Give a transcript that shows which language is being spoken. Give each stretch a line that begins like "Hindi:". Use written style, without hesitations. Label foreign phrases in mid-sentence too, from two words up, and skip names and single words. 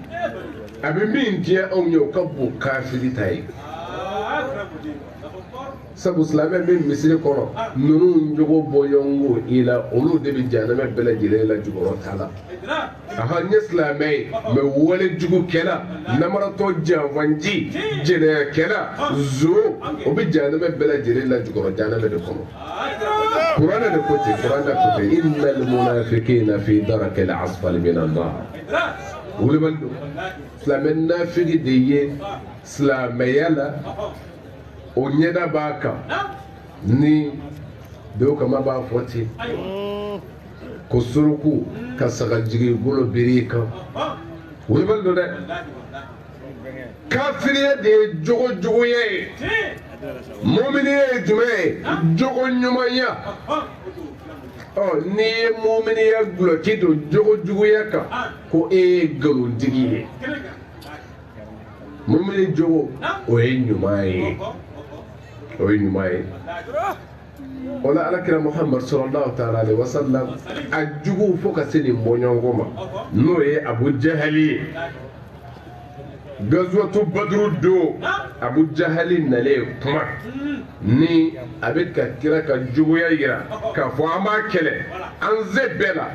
Bambara: a bɛ min diɲɛ anw ye o ka bon kafiri ta ye sabu silamɛ min misiri kɔnɔ ninnu jogo bɔɲɔgɔnko i la olu de bɛ jahanama bɛɛ lajɛlen la jukɔrɔ ta la aha n ye silamɛ ye mɛ wale jugu kɛla namaratɔ janfanji jɛnɛyakɛla zo o bɛ jahanama bɛɛ lajɛlen la jukɔrɔ jahanama de kɔnɔ kuranɛ de ko ten kuranɛ ko ten
Arabic: إن المنافقين في الدرك الأسفل من النار
Bambara: wuli bali don silamɛ nafigi de ye silamɛya la o ɲɛda b'a kan ni dɔw kama b'a fɔ ten ko suruku ka sagajigi bolo biri i kan wuli bali don dɛ kafiriya de ye jogojuguya ye muminiya ye jumɛn ye jogo ɲumanya n'i ye muminiya gulɔki don jogojuguya kan ko e ye nkalonitigi ye mumini jogo o ye ɲuman ye o ye ɲuman ye o la alakira muhammad
Arabic: صلى الله تعالى عليه وسلم
Bambara: a jugu fo ka se nin bɔɲɔgɔnko ma n'o ye abu jahali ye gazwatu badru don abu jahali nalen kuma ni a bɛ ka kira ka juguya yira k'a fɔ an b'a kɛlɛ an se bɛɛ la